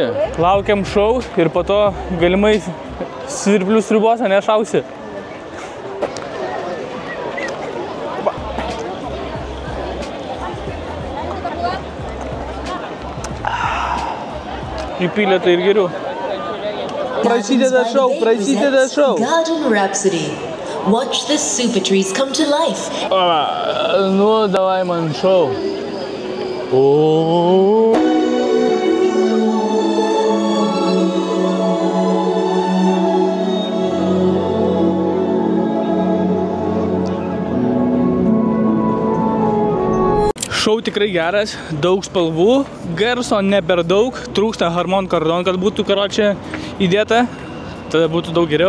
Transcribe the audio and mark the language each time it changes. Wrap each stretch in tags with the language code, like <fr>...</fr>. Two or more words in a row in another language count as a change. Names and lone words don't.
<lt>Laukiam šou ir po to galimai svirplių sriubos nešausi. Įpylė tai ir geriau. Prasideda šou.</lt> <en>Garden Rhapsody. Watch the super trees come to life.</en> <ru>Nu, davai</ru> <lt>man šou. Šou tikrai geras, daug spalvų, garso ne per daug, trūksta harmon kardon, kad būtų karočią įdėta, tada būtų daug geriau.</lt>